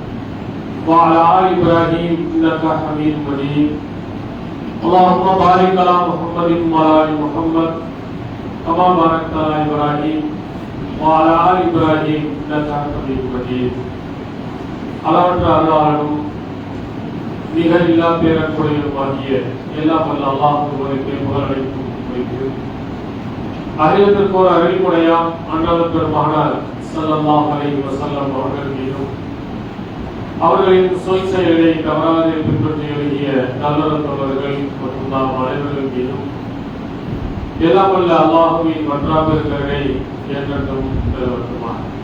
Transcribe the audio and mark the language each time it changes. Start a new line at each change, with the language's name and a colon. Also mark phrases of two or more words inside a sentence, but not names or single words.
Arabic: وعلى ال ابراهيم انك حميد مجيد اللهم بارك على محمد وعلى ال محمد كما باركت على ابراهيم وعلى ال ابراهيم انك حميد مجيد
Tamil: அளவற்ற அருளாளனும் நிகரில்லா பேரன்புடையனுமாகிய எல்லாம் வல்ல அல்லாஹ்வுக்கு புகழனைத்தும் வைத்து அறிவதற்கோர் அருள்முறையாம் அண்ணல் பெருமானார்
Arabic: صلى الله عليه وسلم
Tamil: அவர்கள் மீதும் அவர்களின் சொல் செயலை தவறாது பின்பற்றி எழுதிய நல்லவர் தோழர்கள் மற்றும் நாம் அனைவர்கள் மீதும் எல்லாம் வல்ல அல்லாஹ்வின் மன்றாபெருக்கரை என்றென்றும் நிலவட்டுமா.